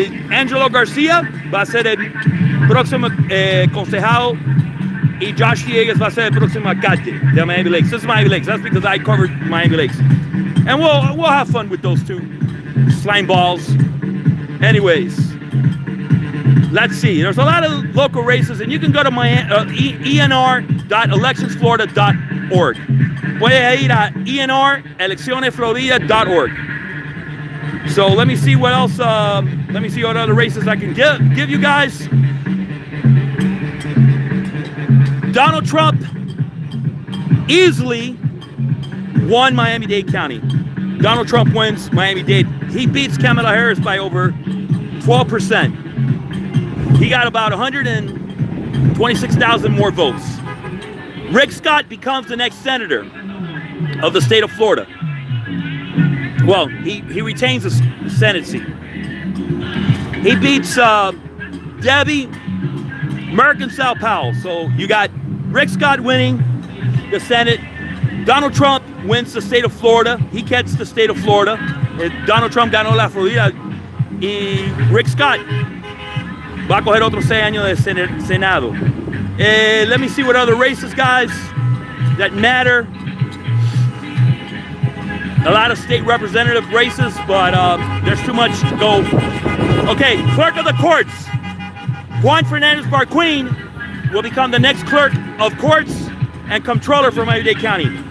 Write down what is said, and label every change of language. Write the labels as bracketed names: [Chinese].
[Spanish] Angelo Garcia va a ser el próximo concejal y Josh Diegues va a ser el próximo alcalde de Miami Lakes. [English] This is Miami Lakes. That's because I covered Miami Lakes. And we'll have fun with those two slime balls. Anyways, let's see. There's a lot of local races, and you can go to enr.electionsflorida.org. [Spanish] Puedes ir a enr.eleccionesflorida.org. [English] So let me see what else. Let me see what other races I can give you guys. Donald Trump easily won Miami-Dade County. Donald Trump wins Miami-Dade. He beats Kamala Harris by over 12%. He got about 126,000 more votes. Rick Scott becomes the next senator of the state of Florida. Well, he retains the Senate seat. He beats Debbie Mercantile Powell. So you got Rick Scott winning the Senate. Donald Trump wins the state of Florida. He gets the state of Florida. [Spanish] Donald Trump ganó la Florida. Y Rick Scott va a coger otros 6 años de Senado. [English] Let me see what other races, guys, that matter. A lot of state representative races, but there's too much to go. Okay, clerk of the courts. Juan Fernandez Barquin will become the next clerk of courts and comptroller for Miami-Dade County.